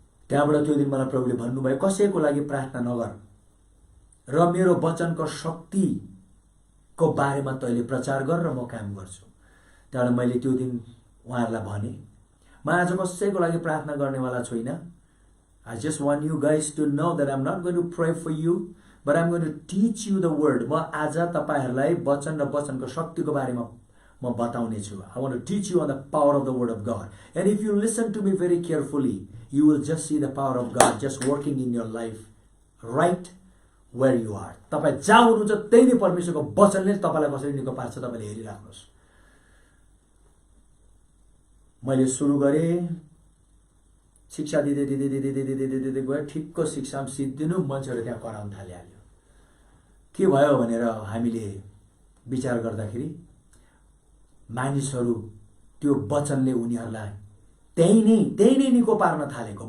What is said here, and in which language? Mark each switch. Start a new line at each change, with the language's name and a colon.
Nepali: त्यहाँबाट त्यो दिन मलाई प्रभुले भन्नुभयो कसैको लागि प्रार्थना नगर र मेरो वचनको शक्तिको बारेमा तैँले प्रचार गर र म काम गर्छु। त्यहाँबाट मैले त्यो दिन उहाँहरूलाई भने म आज कसैको लागि प्रार्थना गर्नेवाला छुइनँ.
English: I just want you guys to know that I'm not going to pray for you, but I'm going to teach you the word.
Nepali: म आज तपाईहरूलाई वचन र वचनको शक्तिको बारेमा म बताउने छु.
English: I want to teach you on the power of the word of God. And if you listen to me very carefully, you will just see the power of God just working in your life right where you are.
Nepali: तपाईँ जहाँ हुनुहुन्छ त्यही नै परमेश्वरको वचनले तपाईलाई कसरी निको पार्छ तपाईले हेरिराख्नुहोस्. मैले सुरु गरेँ शिक्षा दिँदै दिँदै दिँदै दिँदै दिँदै दिँदै गएँ. ठिक्क शिक्षामा सिद्धिनु मान्छेहरू त्यहाँ कराउन थालिहाल्यो. के भयो भनेर हामीले विचार गर्दाखेरि मानिसहरू त्यो वचनले उनीहरूलाई त्यही नै निको पार्न थालेको.